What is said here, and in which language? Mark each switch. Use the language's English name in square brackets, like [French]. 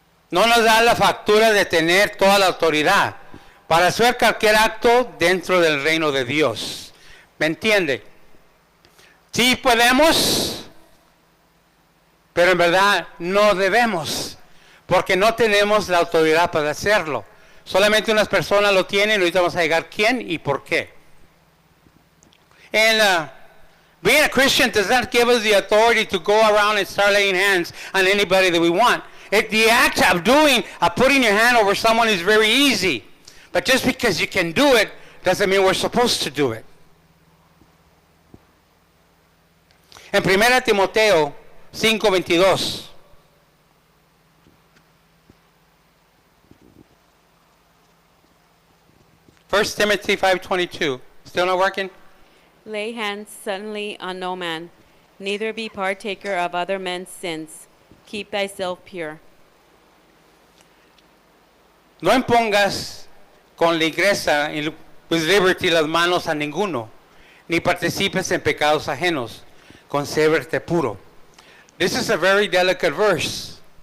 [Spanish] No nos da la factura de tener toda la autoridad para hacer cualquier acto dentro del reino de Dios. ¿Me entiende? Sí podemos, pero en verdad no debemos, porque no tenemos la autoridad para hacerlo. Solamente unas personas lo tienen y ahorita vamos a llegar quién y por qué. [English] Being a Christian does not give us the authority to go around and start laying hands on anybody that we want. The act of putting your hand over someone is very easy. But just because you can do it, doesn't mean we're supposed to do it. [Spanish] En 1 Timoteo 5:22. [English] 1 Timothy 5:22. Still not working? Lay hands suddenly on no man, neither be partaker of other men's sins. Keep thyself pure. [Spanish] No impongas con ligereza y [English] with liberty [Spanish] las manos a ninguno, ni participes en pecados ajenos. Consérvate puro. [English] This is a very delicate verse.